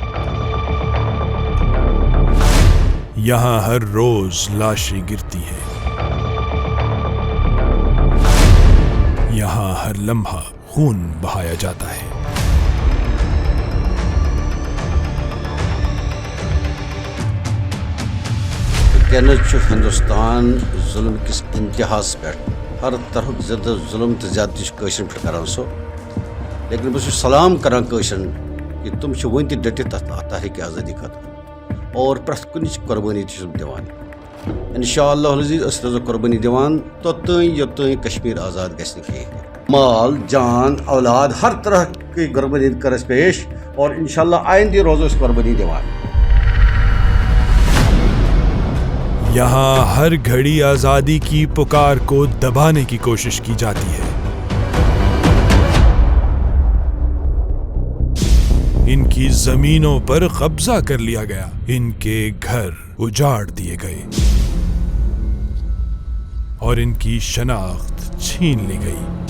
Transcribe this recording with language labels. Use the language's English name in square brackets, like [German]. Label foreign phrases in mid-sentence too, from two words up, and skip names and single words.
[Urdu] یہاں ہر روز لاشیں گرتی ہیں، یہاں ہر لمحہ خون بہایا جاتا ہے۔ [Kashmiri] ہندوستان ظلم کس انتہاس پہ ہر طرح زیادہ ظلم تو زیادتی قشر پہ کران سو، لیکن بس سلام کران قشرن کہ تم ون تہ ڈٹت تحریک آزادی خاطر اور پریت کنچ قربانی دِوان۔ انشاءاللہ العزیز اس روزو قربانی دِوان توتین یوتین کشمیر آزاد گژھِ نہٕ کِہیٖنۍ۔ مال جان اولاد [Urdu] ہر طرح کی قربانی [Kashmiri] کر اس پیش، اور انشاءاللہ آئندہ روزو اس قربانی دِوان۔ [Urdu] یہاں ہر گھڑی آزادی کی پکار کو دبانے کی کوشش کی جاتی ہے۔ ان کی زمینوں پر قبضہ کر لیا گیا، ان کے گھر اجاڑ دیے گئے اور ان کی شناخت چھین لی گئی۔